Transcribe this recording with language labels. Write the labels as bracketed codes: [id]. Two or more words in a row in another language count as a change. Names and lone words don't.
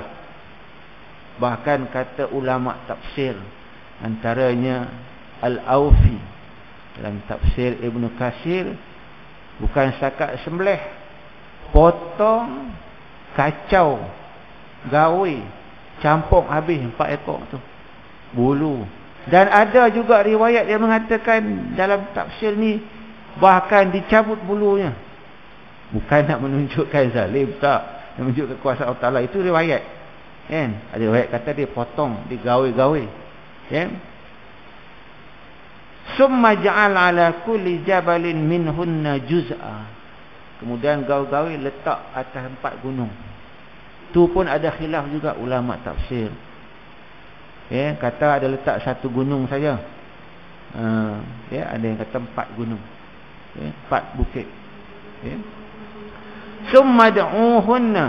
[ms] Bahkan kata ulama tafsir, antaranya Al-Awfi dalam tafsir Ibn Katsir, bukan setakat sembelih, potong, kacau, gawe, campur habis 4 ekor tu. Bulu, Dan ada juga riwayat yang mengatakan dalam tafsir ni bahkan dicabut bulunya. Bukan nak menunjukkan zalim, tak. Nak menunjukkan kekuasaan [ar] الله تعالى. [ms] Itu riwayat. Kan? Ada riwayat kata dia potong, digawe-gawe. Kan? [ar] ثم اجعل على كل جبل منهن جزءا. [ms] Kemudian gawe-gawe letak atas 4 gunung. Tu pun ada khilaf juga ulama tafsir. Ya, kata ada letak 1 gunung saja. Ya, ada yang kata 4 gunung. Ya, 4 bukit. Ya. [ar] ثم ادعهن.